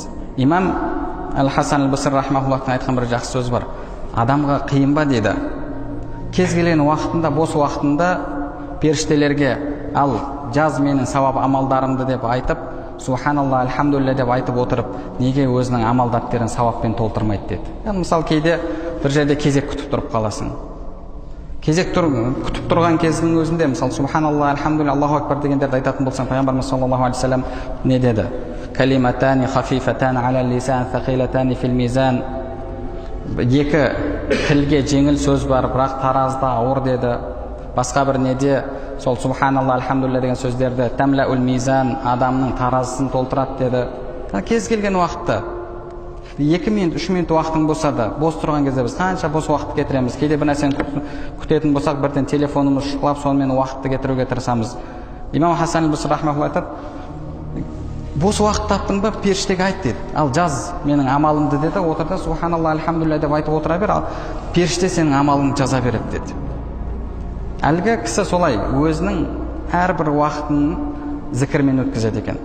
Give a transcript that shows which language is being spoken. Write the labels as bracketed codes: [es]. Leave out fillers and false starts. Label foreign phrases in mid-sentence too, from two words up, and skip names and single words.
[kk] Имам Әл-Хасан Әл-Басри рахмахуллахтың айтқан бір жақсы сөз бар: адамға қиын ба дейді, кез келген уақытында, бос уақытында періштелерге ал жаз менің сауап амалдарымды деп айтып, [ar] سبحان الله، الحمد لله [kk] деп айтып отырып, неге өзінің амал дәптерін сауаппен толтырмайды деді. Мысалы кейде бір жерде кезек күтіп тұрып қаласың. Кезек күтіп тұрған кездің өзінде, мысалы [ar] سبحان الله، الحمد لله، الله أكبر [kk] дегендерді айтатын болсаң, пайғамбарымыз [ar] صلى الله عليه وسلم [kk] не деді? [ar] كلمتان خفيفتان على اللسان، ثقيلتان في الميزان. [kk] Екі тілге жеңіл сөз бар, бірақ таразда ауыр деді. Басқа бір неде сол [ar] سبحان الله، الحمد لله [kk] деген сөздерді [ar] تملأ الميزان, [kk] адамның таразысын толтырады деді. Кез келген уақытта 2 минут 3 минут уақытың болса да, бос тұрған кезде біз қанша бос уақыт кетіреміз. Кейде бір нәрсені күтетін болсақ, бірден телефонымыз шұқылап, сонымен уақытты кетіруге тырысамыз. Имам Хасан аль-Басри рахмаулла айтады, бос уақыт таптың ба, періштеге айт деді. Ал жаз менің амалымды деді, отырда [ar] سبحان الله الحمد لله [kk] деп айтып отыра бер, ал періште сенің амалыңды жаза береді деді. Әлгі кісі солай өзінің әрбір уақытын зікірмен өткізеді екен.